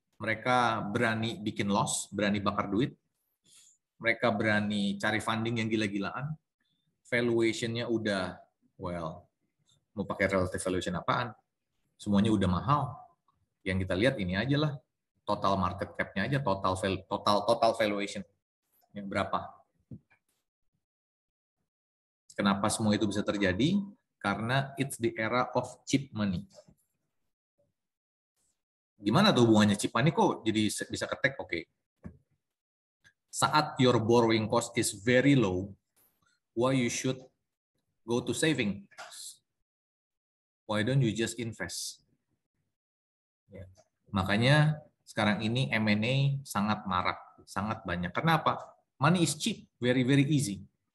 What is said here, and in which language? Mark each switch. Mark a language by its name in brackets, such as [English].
[Indonesian] Mereka berani bikin loss, berani bakar duit, mereka berani cari funding yang gila-gilaan, valuation-nya udah, well, mau pakai relative valuation apaan? Semuanya udah mahal. Yang kita lihat ini aja lah, total market cap-nya aja, total valuation yang berapa. Kenapa semua itu bisa terjadi? Karena [English] it's the era of cheap money. [Indonesian] Gimana tuh hubungannya cheap money kok jadi bisa ketek? Oke. Saat [English] your borrowing cost is very low, why you should go to saving? Why don't you just invest? [Indonesian] Ya. Makanya sekarang ini M&A sangat marak, sangat banyak. Kenapa? [English] Money is cheap, very easy.